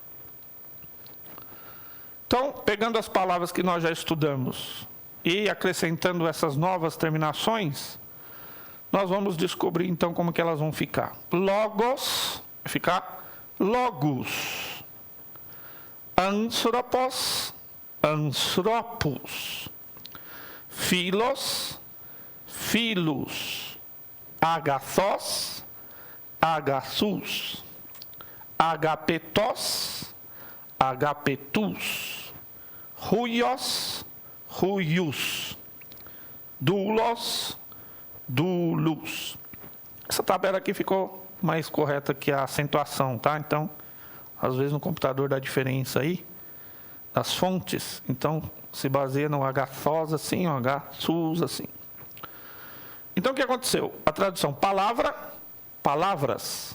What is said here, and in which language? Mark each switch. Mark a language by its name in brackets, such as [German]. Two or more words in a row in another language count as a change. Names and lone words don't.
[Portuguese] Então, pegando as palavras que nós já estudamos e acrescentando essas novas terminações, nós vamos descobrir então como que elas vão ficar. Logos vai ficar logos. Anthropos, anthropos. Philos, philos. Agathos, agathus. Agapetos, agapetus. Huios, huius. Doulos, doulos. Essa tabela aqui ficou mais correta que a acentuação, tá? Então, às vezes no computador dá diferença aí das fontes. Então, se baseia no agathos assim, o agathus assim. Então, o que aconteceu? A tradução palavra, palavras.